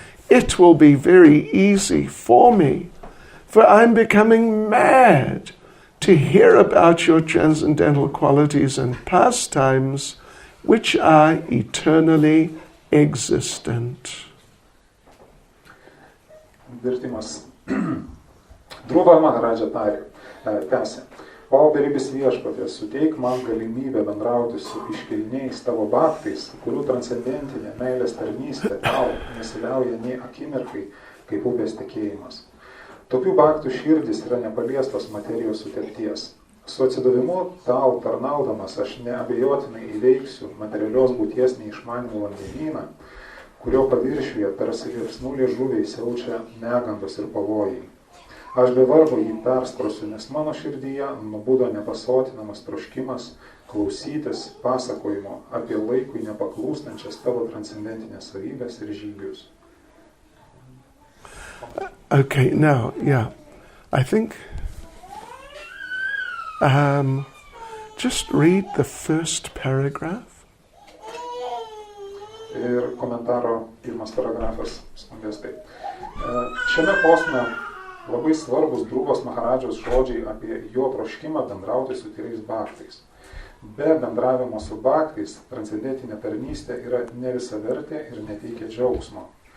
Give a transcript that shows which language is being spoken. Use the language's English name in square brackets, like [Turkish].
[English] It will be very easy for me, for I'm becoming mad to hear about your transcendental qualities and pastimes, which are eternally existent. [Lithuanian] Vertimas. Dhruva Maharaj'a tarė, tęsė. O beribis viešpaties, suteik man galimybę bendrauti su iškilniais tavo bhaktais, kurių transcendentinė meilės tarnystė tau nesiliauja nei akimirkai, kaip upės tekėjimas. Tokių bhaktų širdis yra nepaliestos materijos sutelkties. Su atsidavimu tau tarnaudamas aš neabejotinai įveiksiu materialios būties neišmanymų vandenyną, kurio paviršiuje tarsi liepsnų liežuviai siaučia negandos ir pavojai. Aš be vargo jį persprosiu, nes mano širdyje nubudo nepasotinamas troškimas klausytis pasakojimo apie laikui nepaklūstančias tavo transcendentinės savybės ir žygius. [English] Okay, now, I think just read the first paragraph. [Lithuanian] Ir komentaro pirmas paragrafas skambės taip. Šiame posme labai svarbus Dhruvos Maharadžos žodžiai apie jo troškimą bendrauti su tyrais bhaktais. Be bendravimo su bhaktais transcendentinė tarnystė yra nevisavertė ir neteikia džiaugsmo.